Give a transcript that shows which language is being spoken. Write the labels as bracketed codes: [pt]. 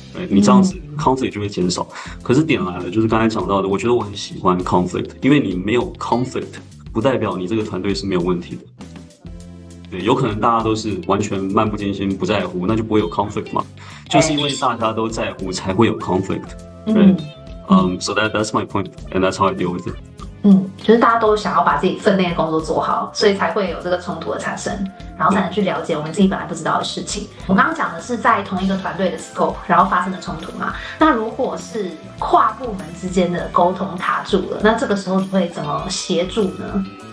[zh] 你这样子 conflict 就会减少。可是点来了，就是刚才讲到的，我觉得我很喜欢 conflict， 因为你没有 conflict， 不代表你这个团队是没有问题的。对，有可能大家都是完全漫不经心、不在乎，那就不会有 conflict 嘛。就是因为大家都在乎，才会有 conflict。 [en] So that's my point, and that's how I deal with it. [zh] 就是大家都想要把自己分内的工作做好，所以才会有这个冲突的产生，然后才能去了解我们自己本来不知道的事情。我刚刚讲的是在同一个团队的 scope， 然后发生的冲突嘛。那如果是跨部门之间的沟通卡住了，那这个时候你会怎么协助呢？